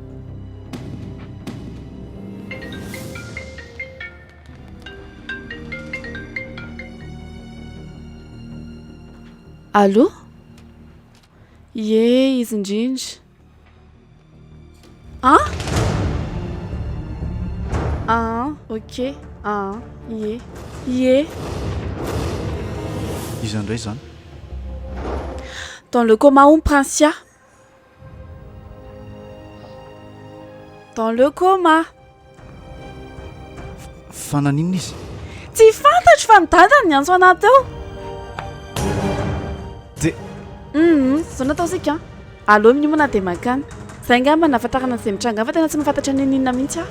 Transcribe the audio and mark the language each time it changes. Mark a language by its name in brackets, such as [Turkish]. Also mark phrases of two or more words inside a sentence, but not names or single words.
[Malagasy] Allô? Ie, izy indrindra. Ah? Ah, ok. Ah, ie. Ie. Izy indray zany. [French] Dans le coma ou Prancia? Dans le coma. [Malagasy] Fananinina izy? Tsy fantatro fa midadany ny antso anaty eo. Zao natao sika. Allô, minomana dia makany. Zay ngamba nahafantarana an'izay mitranga fa tena tsy mahafantatra ny ninona mihitsy aho.